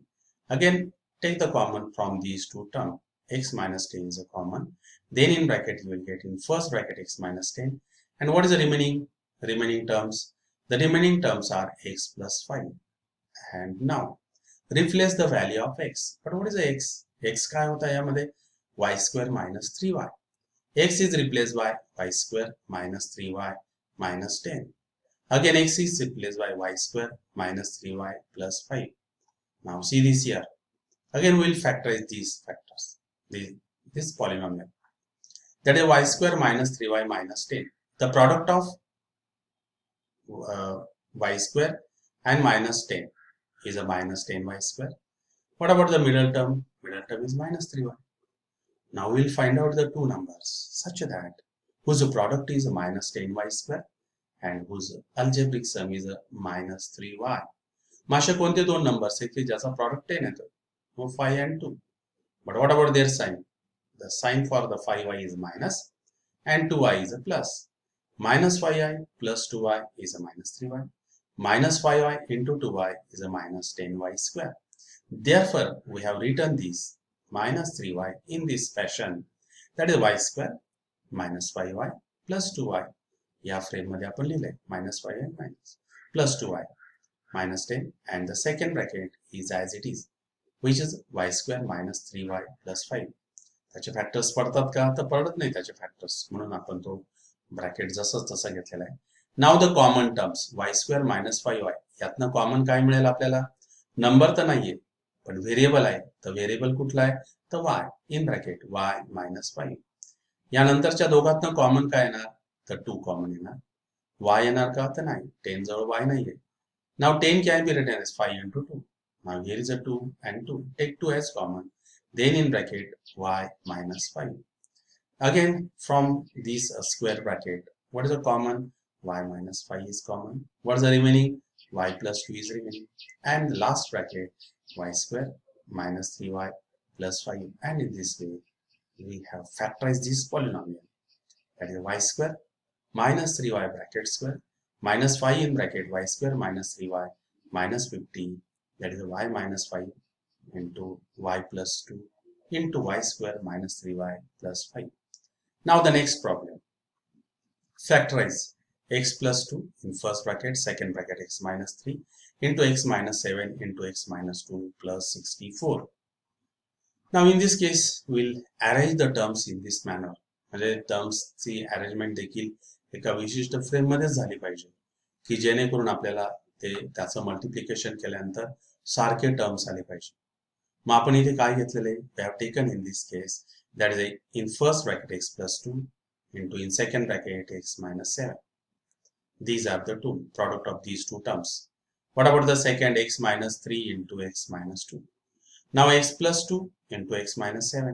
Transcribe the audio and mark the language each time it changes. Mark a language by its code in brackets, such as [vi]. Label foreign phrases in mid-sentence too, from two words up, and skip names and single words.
[en] Again take the common from these two terms. X minus 10 is a common. Then in bracket you will get in first bracket x minus 10, and what is the remaining terms? The remaining terms are x plus 5. And now replace the value of x. But what is the x? X [mr] काय होता यामध्ये [en] y² minus 3y. X is replaced by y² minus 3y minus 10. Again x is replaced by y² minus 3y plus 5. Now see this here. Again we will factorize these factors, this polynomial. That is y² minus 3y minus 10. The product of y² and minus 10 is a minus 10y². What about the middle term? Middle term is minus 3y. Now we'll find out the two numbers such that whose product is a minus 10y² and whose algebraic sum is a minus 3y. [mr] मग असे कोणते दोन नंबर्स आहेत की ज्याचा प्रॉडक्ट 10 येतो? मग 5 and 2. [en] But what about their sign? The sign for the 5y is minus and 2y is a plus. Minus 5y plus 2y is a minus 3y. minus 5y into 2y is a minus 10y square. Therefore, we have written this minus 3y in this fashion, that is y square minus 5y plus 2y. [mr] या फ्रेम मध्ये आपण लिहिले [en] minus 5y minus plus 2y minus 10, and the second bracket is as it is, which is y square minus 3y plus 5. [mr] त्याचे फॅक्टर्स पडतात का? तर पडत नाही त्याचे फॅक्टर्स, म्हणून आपण तो ब्रॅकेट जसंच तसा घेतलेला आहे. [en] Now the common terms y square minus 5y, [mr] यातनं कॉमन काय मिळेल आपल्याला? नंबर तर नाहीये पण व्हेरिएबल आहे, तर व्हेरिएबल कुठला आहे? [en] तर y in bracket y minus 5. [mr] यानंतरच्या दोघातनं कॉमन काय येणार? तर 2 कॉमन येणार. y येणार का? तर नाही, 10 जवळ y नाहीये. [en] नाव 10 can be written as 5 into 2. Now here is a 2 and 2. Take 2 as common. Then in bracket y minus 5. Again from this square bracket, what is the common? Y minus 5 is common. What is the remaining? Y plus 2 is remaining. And the last bracket, y square minus 3y plus 5. And in this way, we have factorized this polynomial. That is y square minus 3y bracket square minus 5 in bracket y square minus 3y minus 50. That is y minus 5 into y plus 2 into y square minus 3y plus 5. Now the next problem. Factorize x plus 2 in first bracket, second bracket x minus 3 into x minus 7 into x minus 2 plus 64. Now in this case, we'll arrange the terms in this manner. [mr] म्हणजे टर्म्सची अरेंजमेंट देखील एका विशिष्ट फ्रेम मध्येच झाली पाहिजे, की जेणेकरून आपल्याला त्याचं मल्टिप्लिकेशन केल्यानंतर सारखे टर्म्स आले पाहिजे. मग आपण इथे काय घेतलेले? [en] We have taken in this case that is in first bracket x plus 2 into in second bracket x minus 7. These are the two product of these two terms. What about the second? X minus 3 into x minus 2. Now x plus 2 into x minus 7.